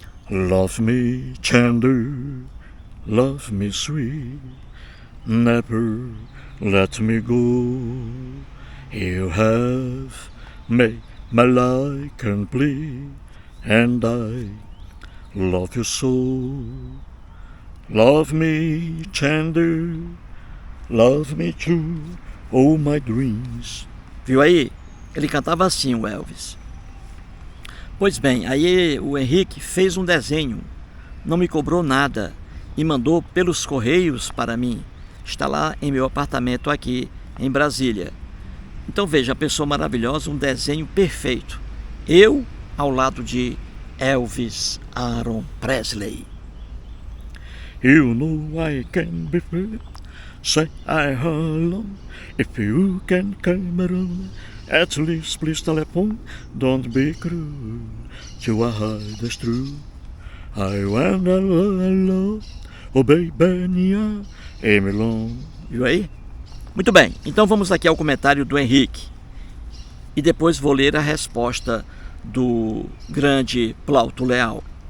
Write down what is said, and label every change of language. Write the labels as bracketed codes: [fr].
[en] Love me tender, love me sweet, never let me go. You have made my life complete, and I love you so. Love me tender, Love me true, all my dreams. [pt] Viu aí? Ele cantava assim, o Elvis. Pois bem, aí o Henrique fez um desenho, não me cobrou nada e mandou pelos correios para mim. Está lá em meu apartamento aqui em Brasília. Então veja, a pessoa maravilhosa, um desenho perfeito. Eu ao lado de Elvis Aaron Presley. [en] You know I can be free, say I alone, if you can come around, at least please telephone, don't be cruel, to a heart that's true. I wanna love, oh baby, yeah, I'm alone. [pt] Viu aí? Muito bem, então vamos aqui ao comentário do Henrique. E depois vou ler a resposta do grande Plauto Leal.